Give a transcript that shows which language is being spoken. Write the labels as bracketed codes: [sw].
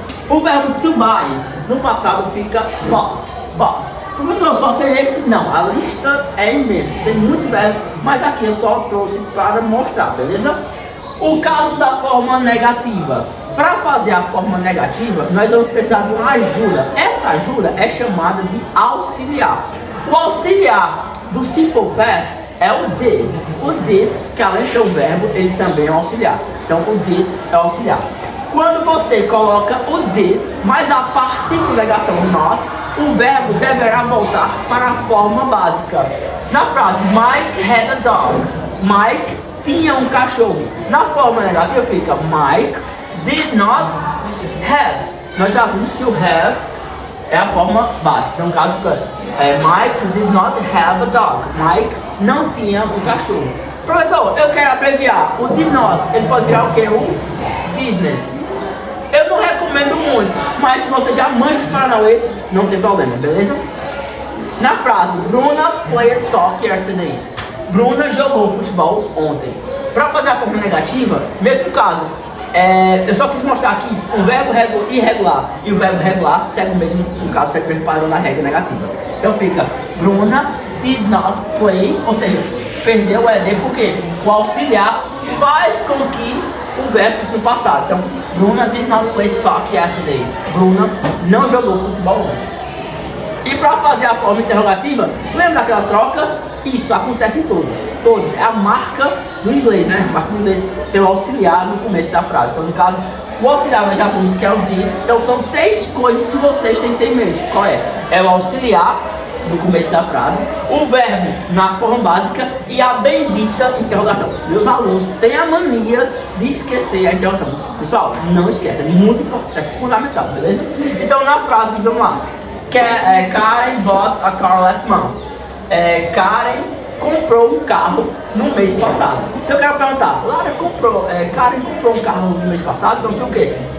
[pt] O verbo to buy, no passado fica bought. Professor, só tem esse? Não, a lista é imensa, tem muitos verbos, mas aqui eu só trouxe para mostrar, beleza? O caso da forma negativa. Para fazer a forma negativa, nós vamos precisar de uma ajuda. Essa ajuda é chamada de auxiliar. O auxiliar do Simple Past é o did. O did, que além de ser um verbo, ele também é um auxiliar. Então o did é o auxiliar. Quando você coloca o did, mais a partícula negação not, o verbo deverá voltar para a forma básica. Na frase, [en] Mike had a dog. [pt] Mike tinha um cachorro. Na forma negativa fica, [en] Mike did not have. [pt] Nós já vimos que o have é a forma básica. [en] Então, no caso, Mike did not have a dog. [pt] Mike não tinha um cachorro. Professor, eu quero abreviar. O did not, ele pode virar o que? O didn't. Eu não recomendo muito, mas se você já manja os Paranauê, não tem problema, beleza? Na frase, [en] Bruna played soccer yesterday. [pt] Bruna jogou futebol ontem. Para fazer a forma negativa, mesmo caso, eu só quis mostrar que o verbo irregular e o verbo regular seguem o mesmo, no caso, segue o mesmo padrão da regra negativa. Então fica, [en] Bruna did not play, [pt] ou seja, perdeu o ED porque o auxiliar faz com que o verbo fique no passado. [en] Então, Bruna did not play soccer yesterday. [pt] Bruna não jogou futebol ontem. E para fazer a forma interrogativa, lembra daquela troca? Isso acontece em todos. Todos. É a marca do inglês, né? A marca do inglês tem o auxiliar no começo da frase. Então, no caso, o auxiliar nós já vimos que é o did. Então, são 3 coisas que vocês têm que ter em mente. Qual é? É o auxiliar no começo da frase, o verbo na forma básica e a bendita interrogação. Meus alunos têm a mania de esquecer a interrogação. Pessoal, não esqueça, é muito importante, é fundamental, beleza? Então, na frase, vamos lá. [en] Karen bought a car last month. [pt] Karen comprou um carro no mês passado. Se eu quero perguntar, Karen comprou um carro no mês passado, então foi o quê?